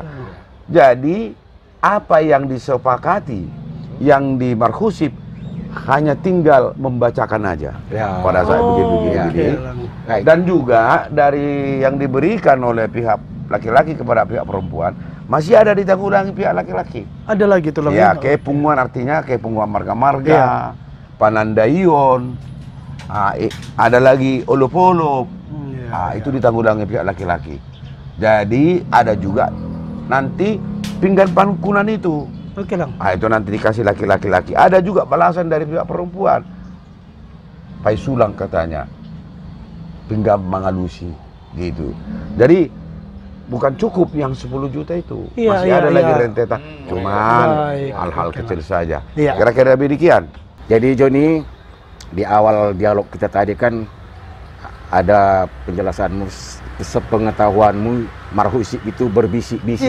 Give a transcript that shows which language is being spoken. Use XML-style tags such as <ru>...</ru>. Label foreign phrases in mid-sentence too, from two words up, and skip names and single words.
<id>Jadi apa yang disepakati, yang di marhusib hanya tinggal membacakan aja. Ya. Pada saat begini-begini. Oke. Dan juga dari yang diberikan oleh pihak laki-laki kepada pihak perempuan masih ada ditanggulangi pihak laki-laki. Ada lagi tuh Ya, kepunguan artinya kepunguan marga-marga, panandaion, ada lagi olop-olop. Itu ditanggulangi pihak laki-laki. Jadi ada juga nanti</id> <bbc>pinggan pangkunan</bbc> <id>itu. Oke lang. Itu nanti dikasih laki-laki. Ada juga balasan dari pihak perempuan. Paisulang katanya,</id> <bbc>pinggan mangalusi</bbc> <id>gitu. Jadi bukan cukup yang 10 juta itu. Iya, Masih iya, ada lagi iya. rentetan. Cuman Baik, hal-hal oke kecil saja. Iya. Kira-kira demikian. Jadi Joni, di awal dialog kita tadi kan ada penjelasanmu, sepengetahuanmu marhusib itu berbisik-bisik.</id>